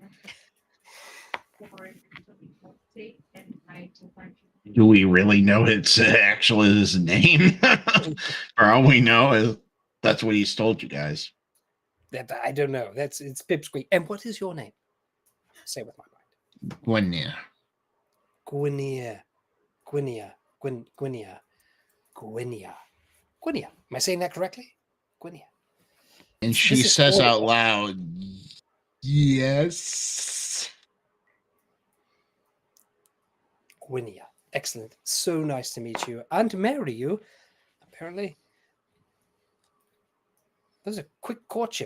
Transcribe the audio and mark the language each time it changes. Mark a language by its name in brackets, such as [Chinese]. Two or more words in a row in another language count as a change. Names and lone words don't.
[English] Do we really know it's actually his name? For all we know, is that's what he's told you guys. I don't know. It's Pipsqueak. And what is your name? Say with my mind. Gwynea. Gwynia. Gwynia. Gwynia. Gwynia. Gwynia. Am I saying that correctly? Gwynia. And she This is says horrible. out loud, yes. Gwynia. Excellent. So nice to meet you and to marry you. Apparently, there's a quick courtship.